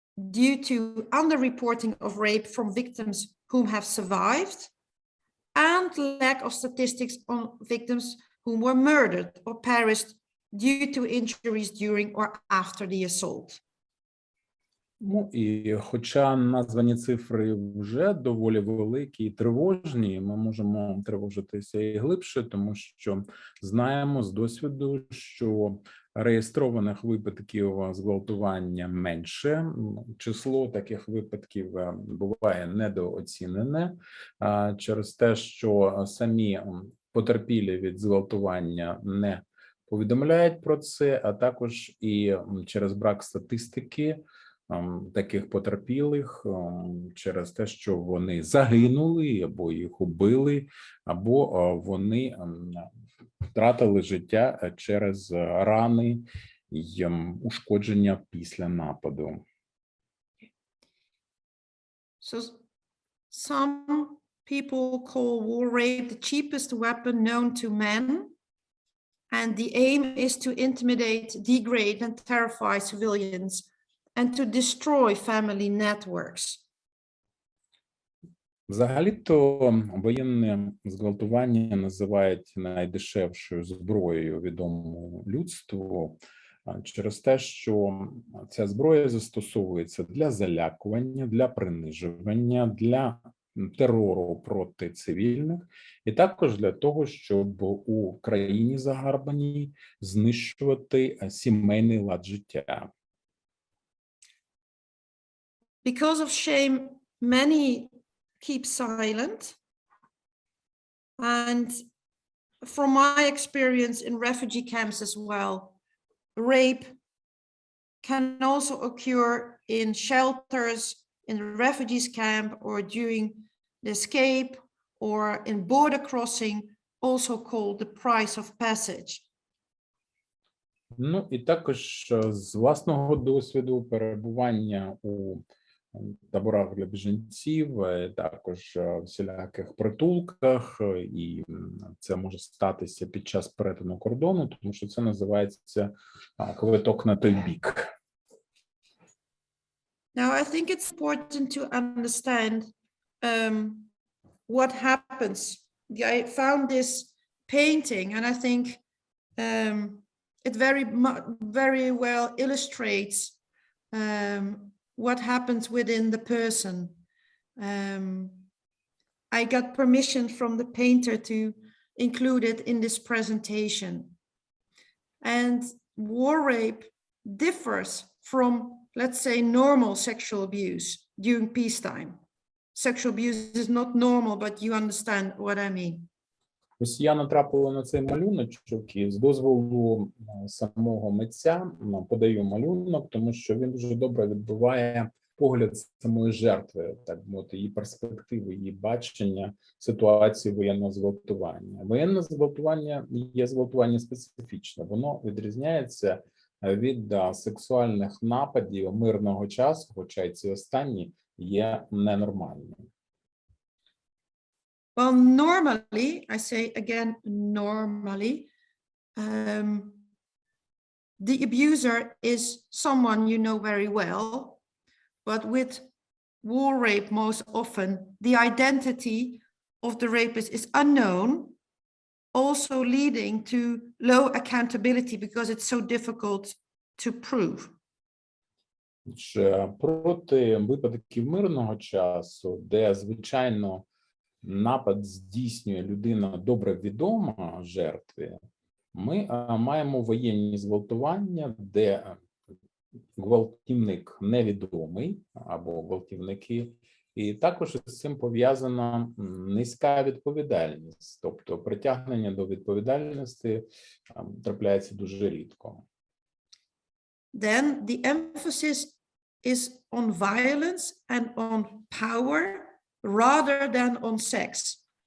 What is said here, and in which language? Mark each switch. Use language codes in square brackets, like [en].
[en] due to underreporting of rape from victims who have survived and lack of statistics on victims who were murdered or perished due to injuries during or after the assault. [uk] Ну, і хоча названі цифри вже доволі великі і тривожні, ми можемо тривожитися і глибше, тому що знаємо з досвіду, що реєстрованих випадків зґвалтування менше. Число таких випадків буває недооцінене через те, що самі потерпілі від зґвалтування не повідомляють про це, а також і через брак статистики таких потерпілих, через те, що вони загинули, або їх убили, або вони втратили життя через рани й ушкодження після нападу. [en] So some people call war rape the cheapest weapon known to men, and the aim is to intimidate, degrade, and terrify civilians, and to destroy family networks. [uk] Взагалі-то воєнне зґвалтування називають найдешевшою зброєю відомою людству через те, що ця зброя застосовується для залякування, для принижування, для терору проти цивільних і також для того, щоб у країні загарбаній знищувати сімейний лад життя. [en] Because of shame, many keep silent. And from my experience in refugee camps as well, rape can also occur in shelters, in the refugees camp, or during the escape, or in border crossing, also called the price of passage. [uk] Ну і також з власного досвіду перебування у таборах для біженців, також всіляких притулках, і це може статися під час перетину кордону, тому що це називається квиток на той бік. [en] Now, I think it's important to understand what happens. I found this painting, and I think it very well illustrates what happens within the person. I got permission from the painter to include it in this presentation. And war rape differs from, let's say, normal sexual abuse during peacetime. Sexual abuse is not normal, but you understand what I mean. [uk] Ось я натрапила на цей малюночок і з дозволу самого митця подаю малюнок, тому що він дуже добре відбиває погляд самої жертви, так мовити, її перспективи, її бачення ситуації воєнного зґвалтування. Воєнне зґвалтування є зґвалтування специфічне, воно відрізняється від сексуальних нападів мирного часу, хоча й ці останні є ненормальними. [en] Well, normally, I say again, normally, the abuser is someone you know very well, but with war rape, most often, the identity of the rapist is unknown, also leading to low accountability because it's so difficult to prove. [uk] Проти випадків мирного часу, де, звичайно, напад здійснює людина добре відома жертві, ми маємо воєнні зґвалтування, де гвалтівник невідомий або гвалтівники, і також з цим пов'язана низька відповідальність, тобто притягнення до відповідальності трапляється дуже рідко. [en] Then the emphasis is on violence and on power rather than on sex.